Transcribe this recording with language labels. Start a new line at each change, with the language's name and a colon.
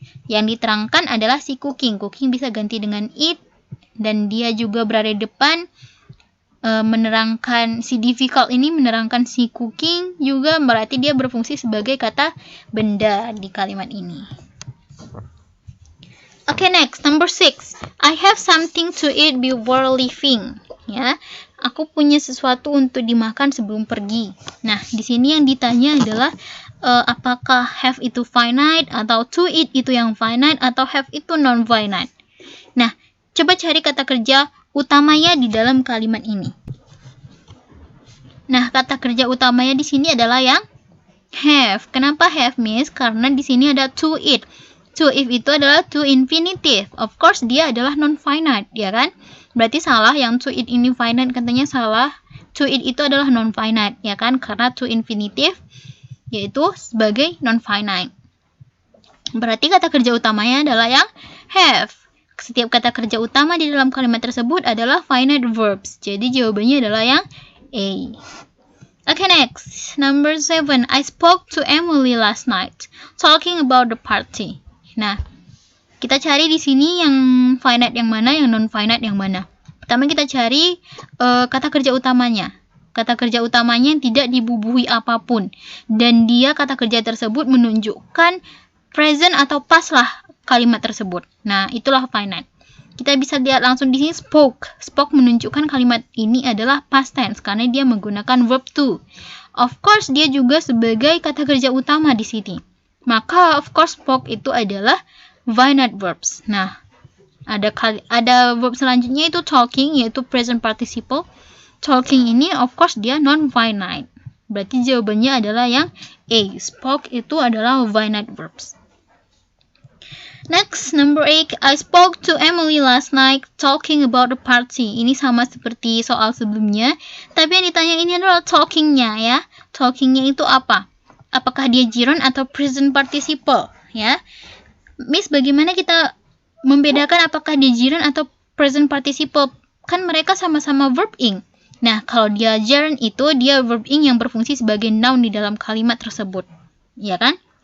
Indonesian: Yang diterangkan adalah si cooking. Cooking bisa ganti dengan it, dan dia juga berada di depan menerangkan si difficult ini, menerangkan si cooking juga, berarti dia berfungsi sebagai kata benda di kalimat ini.
English: Okay, next, number 6. I have something to eat before leaving.
Indonesian: Ya, aku punya sesuatu untuk dimakan sebelum pergi. Nah, di sini yang ditanya adalah apakah have itu finite atau to eat itu yang finite atau have itu non-finite. Nah, coba cari kata kerja utamanya di dalam kalimat ini. Nah, kata kerja utamanya di sini adalah yang have. Kenapa have, Miss? Karena di sini ada to eat. To if itu adalah to infinitive.
English: Of course,
Indonesian: dia adalah non-finite, ya kan? Berarti salah, yang to eat ini finite, katanya salah. To eat itu adalah non-finite, ya kan? Karena to infinitive, yaitu sebagai non-finite. Berarti kata kerja utamanya adalah yang have. Setiap kata kerja utama di dalam kalimat tersebut adalah finite verbs. Jadi jawabannya adalah yang A.
English: Okay, next. Number 7. I spoke to Emily last night, talking about the party.
Indonesian: Nah, kita cari di sini yang finite yang mana, yang non-finite yang mana. Pertama kita cari kata kerja utamanya. Kata kerja utamanya yang tidak dibubuhi apapun. Dan dia, kata kerja tersebut menunjukkan present atau past lah kalimat tersebut. Nah, itulah finite. Kita bisa lihat langsung di sini spoke. Spoke menunjukkan kalimat ini adalah past tense karena dia menggunakan verb to.
English: Of course,
Indonesian: dia juga sebagai kata kerja utama di sini. Maka
English: of course
Indonesian: spoke itu adalah finite verbs. Nah, ada verb selanjutnya itu talking, yaitu present participle. Talking ini
English: of course
Indonesian: dia non-finite. Berarti jawabannya adalah yang A. Spoke itu adalah finite verbs.
English: Next, number 8. I spoke to Emily last night talking about the party.
Indonesian: Ini sama seperti soal sebelumnya, tapi yang ditanya ini adalah talking-nya, ya. Talking-nya itu apa? Apakah dia gerund atau present participle, ya? Miss, bagaimana kita membedakan apakah dia gerund atau present participle? Kan mereka sama-sama verb ing. Nah, kalau dia gerund itu dia verb ing yang berfungsi sebagai noun di dalam kalimat tersebut, ya kan?